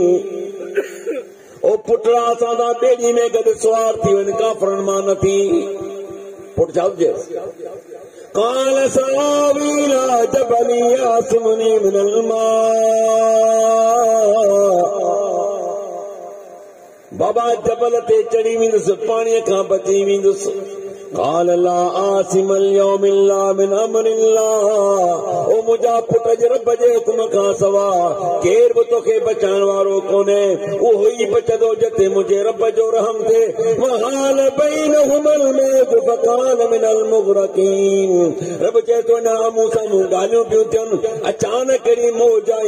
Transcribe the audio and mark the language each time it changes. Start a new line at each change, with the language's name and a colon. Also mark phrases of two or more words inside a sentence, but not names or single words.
Sindhi: ओ पुटड़ा असां सां ॿेड़ी में गॾु सुवार थी वञ, काफ़रनि मां न थी। पुट छा हुजे,
Arabic: قال سآوي إلى جبل يعصمني من الماء.
Sindhi: बाबा जबल ते चढ़ी वेंदुसि, पाणीअ खां बची वेंदुसि।
Arabic: قال لا عاصم اليوم إلا من أمر الله.
Sindhi: ओ मुंहिंजा पुट जे रब जे हुकुम खां सवा केर बि तोखे बचाइण वारो कोन्हे। उहो ई बचंदो जिते मुंहिंजे रब जो रहम थिए।
Arabic: وحال بينهما الموج فكان من المغرقين.
Sindhi: रब चए थो न मूं साम्हूं ॻाल्हियूं पियूं थियनि, अचानक कहिड़ी मौज आई।